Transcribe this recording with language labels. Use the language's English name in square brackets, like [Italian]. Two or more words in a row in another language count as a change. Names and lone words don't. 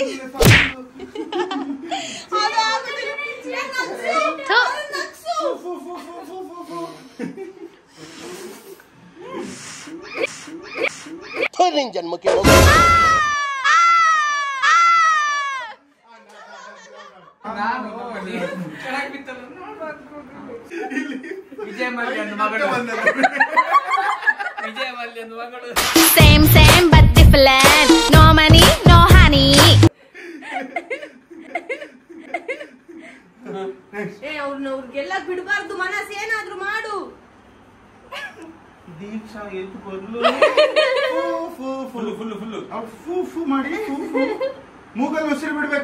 [Kannada] ನಿನ್ ಜನ್ಮಕ್ಕೆ ವಿಜಯ ಮಲ್ಯನ್ ಮಗಳು. [English] Same but different. No money, no honey. [Kannada] ಅವ್ರಿಗೆಲ್ಲ ಬಿಡಬಾರ್ದು, ಮನಸ್ಸು ಏನಾದ್ರು ಮಾಡು. ದೀಕ್ಷಾ ಎದ್ದು ಬರ್ಲು ಫುಲ್ ಮಾಡಿ ಮೂಗಲ್ಲಿ ಉಸಿರು ಬಿಡ್ಬೇಕು.